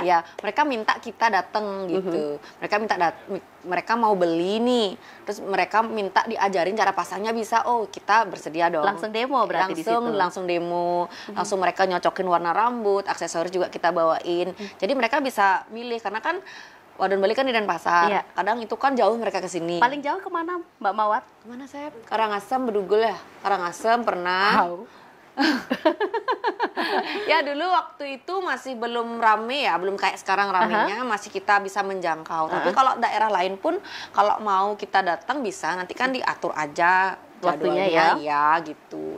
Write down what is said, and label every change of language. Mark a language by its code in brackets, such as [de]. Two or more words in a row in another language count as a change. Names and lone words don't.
[id] Iya, mereka minta kita datang gitu. Mereka mau beli nih, terus mereka minta diajarin cara pasangnya bisa. Oh, kita bersedia dong. Langsung demo berarti di situ? Langsung demo, langsung mereka nyocokin warna rambut, aksesoris juga kita bawain. Jadi mereka bisa milih, karena kan Wadon Bali kan di Denpasar. Iya. Kadang itu kan jauh mereka ke sini. Paling jauh kemana Mbak Mawar? Kemana saya? Karangasem, Bedugul ya? Karangasem pernah. Ya dulu waktu itu masih belum rame ya, belum kayak sekarang ramenya, masih kita bisa menjangkau. Tapi kalau daerah lain pun kalau mau kita datang bisa, nanti kan diatur aja Waktunya jadwalnya, ya gitu.